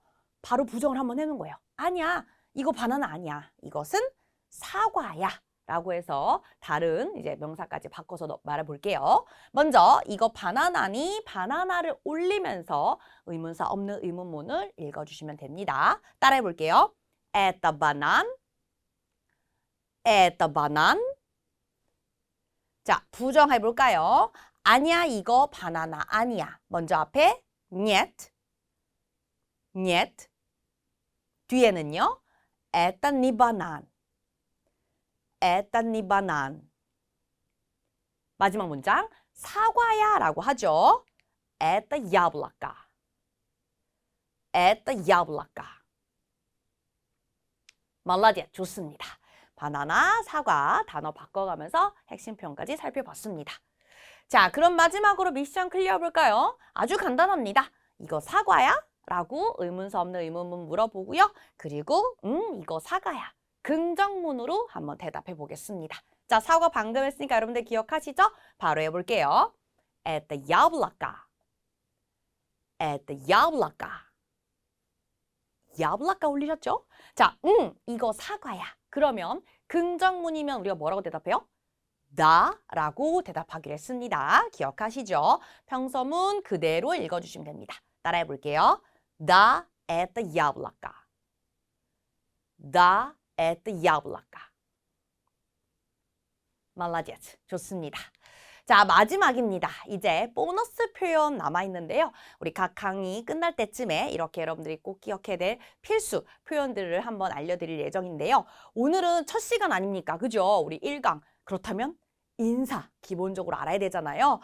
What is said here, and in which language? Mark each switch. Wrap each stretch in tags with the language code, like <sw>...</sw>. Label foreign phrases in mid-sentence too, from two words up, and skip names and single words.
<ko>바로 부정을 한번 해놓은 거예요. 아니야, 이거 바나나 아니야. 이것은 사과야. 라고 해서 다른 이제 명사까지 바꿔서 말해볼게요. 먼저 이거 바나나니 바나나를 올리면서 의문사 없는 의문문을 읽어주시면 됩니다. 따라해볼게요.</ko> <ru>Это банан. Это банан.</ru> <ko>자, 부정해볼까요? 아니야, 이거 바나나 아니야. 먼저 앞에</ko> <ru>нет, нет.</ru> <ko>뒤에는요.</ko> <ru>Это не банан. Это не банан.</ru> <ko>마지막 문장, 사과야 라고 하죠.</ko> <ru>Это яблоко. Это яблоко. молодец,</ru> <ko>좋습니다. 바나나, 사과 단어 바꿔가면서 핵심 표현까지 살펴봤습니다. 자, 그럼 마지막으로 미션 클리어 볼까요? 아주 간단합니다. 이거 사과야? 라고 의문사 없는 의문문 물어보고요. 그리고 이거 사과야. 긍정문으로 한번 대답해 보겠습니다. 자, 사과 방금 했으니까 여러분들 기억하시죠? 바로 해볼게요.</ko> <ru>Это яблоко. Это яблоко.</ru> <ko>야블라까 올리셨죠? 자, 이거 사과야. 그러면 긍정문이면 우리가 뭐라고 대답해요? 나라고 대답하기로 했습니다. 기억하시죠? 평서문 그대로 읽어주시면 됩니다. 따라해 볼게요.</ko> <ru>Да, это яблоко. Да, это яблоко. молодец.</ru> <ko>좋습니다. 자, 마지막입니다. 이제 보너스 표현 남아있는데요. 우리 각 강의 끝날 때쯤에 이렇게 여러분들이 꼭 기억해야 될 필수 표현들을 한번 알려드릴 예정인데요. 오늘은 첫 시간 아닙니까? 그죠? 우리 1강. 그렇다면 인사 기본적으로 알아야 되잖아요.</ko>